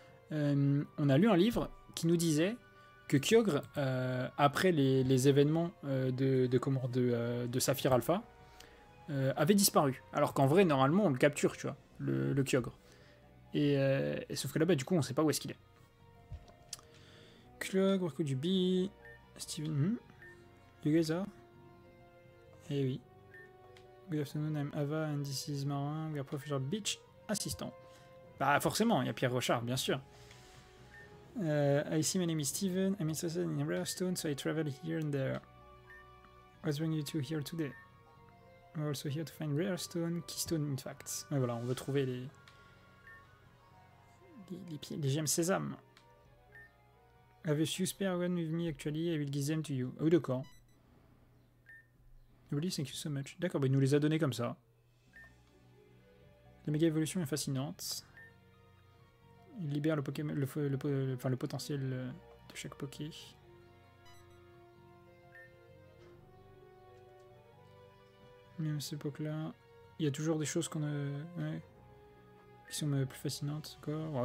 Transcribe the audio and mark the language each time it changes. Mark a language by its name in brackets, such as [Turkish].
[French] On a lu un livre qui nous disait que Kyogre, après les événements de Saphir Alpha, avait disparu. Alors qu'en vrai, normalement, on le capture, tu vois, le Kyogre. Et sauf que là-bas, du coup, on sait pas où est-ce qu'il est. [English] Kyogre, where could you be? Steven, you guys are? [French] Eh oui. [English] Good afternoon, I'm Ava and this is Marin. We are Professor Beach assistant. [French] Bah forcément, il y a Pierre Rochard, bien sûr. [English] I see, my name is Steven. I'm interested in Rarestone, so I travel here and there. What's bringing you two here today? We're also here to find Rarestone, Keystone, in fact. [French] Et voilà, on veut trouver les gemmes sésame. [English] Have a few spare one with me actually, I will give them to you. [French] Ah oui, d'accord. [English] Really, thank you so much. [French] D'accord, bah il nous les a donnés comme ça. La méga évolution est fascinante. Il libère le Pokémon, le potentiel de chaque Poké. Même à cette époque-là, il y a toujours des choses qu'on qui sont plus fascinantes. Encore.